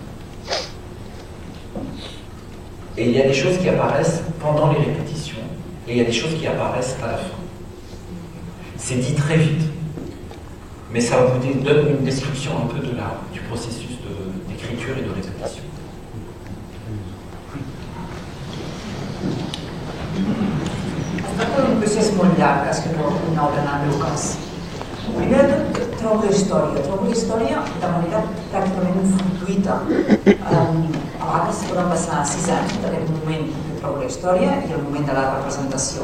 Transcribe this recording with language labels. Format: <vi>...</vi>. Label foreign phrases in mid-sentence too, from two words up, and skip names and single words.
<fr>Et il y a des choses qui apparaissent pendant les répétitions. Et il y a des choses qui apparaissent à la fin. C'est dit très vite. Mais ça vous donne une description un peu du processus d'écriture et de répétition.</fr> <ca>Es tracta d'un procés molt llarg, escriure una obra en el meu cas. Primer de tot, trobo la història de manera pràcticament fortuïta. A vegades poden passar 6 anys entre aquest moment que trobo la història i el moment de la representació.</ca>